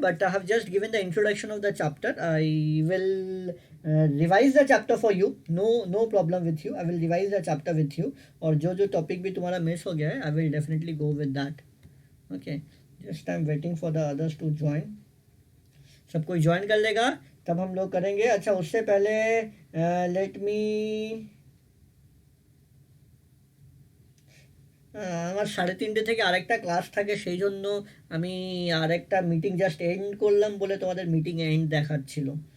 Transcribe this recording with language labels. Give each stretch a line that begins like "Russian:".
English: But I have just given the introduction of the chapter. I will revise the chapter for you. No problem with you. I will revise the chapter with you.
Hindi: और जो topic भी तुम्हारा miss हो गया है,
English: I will definitely go with that. Okay, just I'm waiting for the others to join.
Hindi: सब कोई join कर लेगा तब हम लोग करेंगे. अच्छा, उससे पहले
English: let me
Bangla: আমার 3:30 থেকে আরেকটা ক্লাস থাকে, সেই জন্য আমি আরেকটা মিটিং জাস্ট এন্ড করলাম বলে তোমাদের মিটিং এন্ড দেখাচ্ছিল.